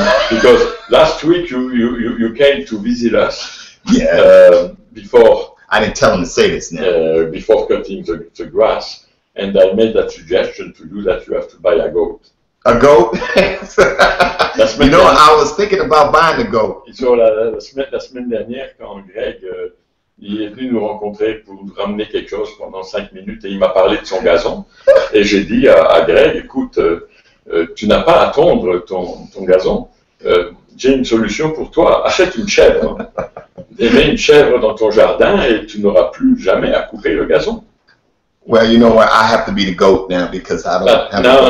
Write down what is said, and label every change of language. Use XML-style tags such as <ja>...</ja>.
<en>Because last week you came to visit us. Yeah. Before I didn't tell him to say this now. Before cutting the grass, and I made that suggestion to you that you have to buy a goat. A goat? You know, I was thinking about buying a goat.</en> <fr>So, la semaine dernière, quand Greg il est venu nous rencontrer pour nous ramener quelque chose pendant 5 minutes et il m'a parlé de son gazon. Et j'ai dit à Greg, écoute, tu n'as pas à tondre ton gazon. J'ai une solution pour toi, achète une chèvre. Et mets une chèvre dans ton jardin et tu n'auras plus jamais à couper le gazon.</fr> <en>Well, you know what? I have to be the goat now because I don't have</en>